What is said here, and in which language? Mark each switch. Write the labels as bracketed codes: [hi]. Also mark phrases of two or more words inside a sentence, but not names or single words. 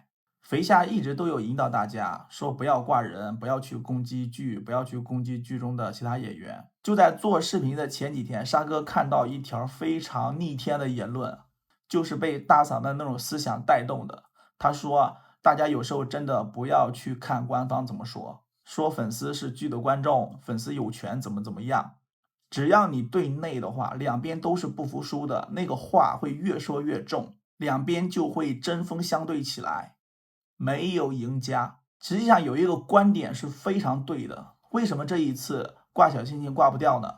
[zh] 肥夏一直都有引導大家說不要掛人，不要去攻擊劇，不要去攻擊剧中的其他演员。就在做视頻的前几天，沙哥看到一条非常逆天的言論，就是被大嫂的那種思想带动的。他说大家有时候真的不要去看官方怎麼說粉絲是剧的觀眾，粉絲有權怎麼樣，只要你對內的話，兩邊都是不服輸的，那個話會越說越重，兩邊就會針鋒相對起來，沒有贏家。實際上有一個觀點是非常對的，為什麼這一次掛小星星掛不掉呢？